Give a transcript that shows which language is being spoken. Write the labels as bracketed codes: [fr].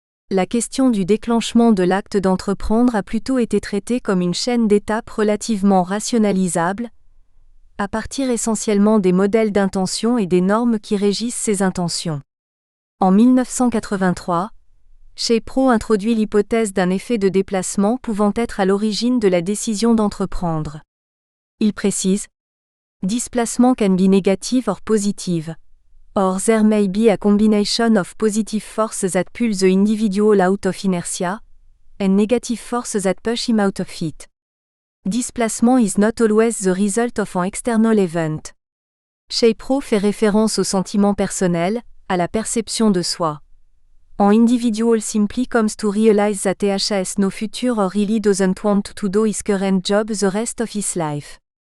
[fr] La question du déclenchement de l'acte d'entreprendre a plutôt été traitée comme une chaîne d'étapes relativement rationalisable, à partir essentiellement des modèles d'intention et des normes qui régissent ces intentions. En 1983, Shapiro introduit l'hypothèse d'un effet de déplacement pouvant être à l'origine de la décision d'entreprendre. Il précise: [en] Displacement can be negative or positive. Or there may be a combination of positive forces that pull the individual out of inertia, and negative forces that push him out of it. Displacement is not always the result of an external event. [fr] Shapiro fait référence au sentiment personnel, à la perception de soi. [en] An individual simply comes to realize that he has no future or really doesn't want to do his current job the rest of his life.